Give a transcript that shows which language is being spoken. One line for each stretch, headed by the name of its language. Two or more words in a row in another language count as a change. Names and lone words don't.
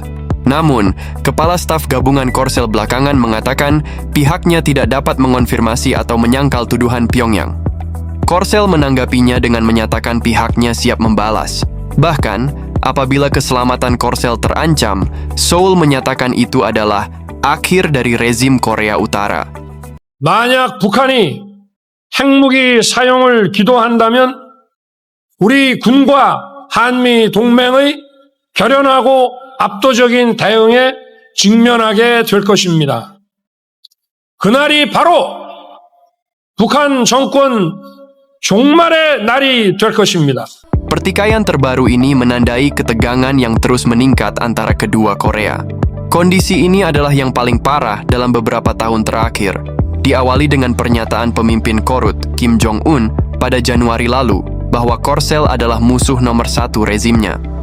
Indonesian: Namun, Kepala Staf Gabungan Korsel belakangan mengatakan pihaknya tidak dapat mengonfirmasi atau menyangkal tuduhan Pyongyang. Korsel menanggapinya dengan menyatakan pihaknya siap membalas. Bahkan, apabila keselamatan Korsel terancam, Seoul menyatakan itu adalah akhir dari rezim Korea Utara.
Korean: 만약 북한이 핵무기 사용을 기도한다면 우리 군과 한미 동맹의 결연하고 압도적인 대응에 직면하게 될 것입니다. 그날이 바로 북한 정권 종말의 날이 될 것입니다.
Indonesian: Pertikaian terbaru ini menandai ketegangan yang terus meningkat antara kedua Korea. Kondisi ini adalah yang paling parah dalam beberapa tahun terakhir. Diawali dengan pernyataan pemimpin Korut, Kim Jong-un, pada Januari lalu, bahwa Korsel adalah musuh nomor 1 rezimnya.